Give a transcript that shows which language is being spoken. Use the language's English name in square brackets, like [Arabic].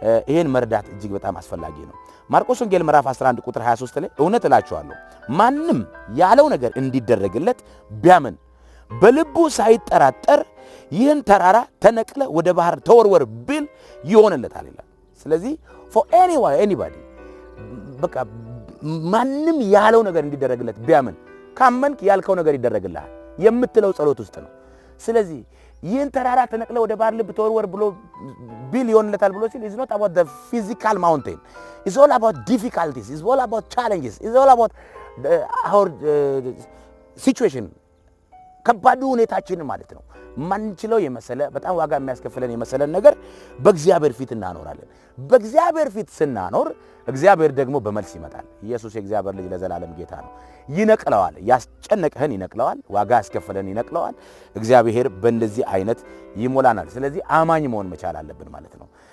[Amharic] ይሄን መርዳት እጅግ በጣም አስፈላጊ ነው። ማርቆስ ወንጌል ምዕራፍ 11 ቁጥር 23 ላይ እውነት እላችኋለሁ ማንም ያለው ነገር እንዲደረግለት ቢያምን በልቡ ሳይጠራጠር ይህን ተራራ ተነቅለ ወደ ባህር ተወርወር ቢል ይሆንለታል ይላል። ስለዚህ [English] for anybody [Amharic] በቃ ማንም ያለው ነገር እንዲደረግለት ቢያምን፣ ካመንክ ያልከው ነገር ይደረግልሃል የምትለው ጸሎት ውስጥ ነው። ስለዚህ ይህን ተራራ ተነቅለ ወደ ባህር ልብ ተወርወር ብሎ ቢል ይሆንለታል ብሎ ሲል [English] is not about the physical mountain. It's all about difficulties. It's all about challenges. It's all about our situation. [Amharic] ከባዱ ሁኔታችንን ማለት ነው። ማንችለው የመሰለ በጣም ዋጋ የሚያስከፍለን የመሰለን ነገር በእግዚአብሔር ፊት እናኖራለን። በእግዚአብሔር ፊት ስናኖር እግዚአብሔር ደግሞ በመልስ ይመጣል። ኢየሱስ የእግዚአብሔር ልጅ ለዘላለም ጌታ ነው። ይነቅለዋል። ያስጨነቀህን ይነቅለዋል። ዋጋ ያስከፍለን ይነቅለዋል። እግዚአብሔር በእንደዚህ አይነት ይሞላናል። ስለዚህ አማኝ መሆን መቻል አለብን ማለት ነው።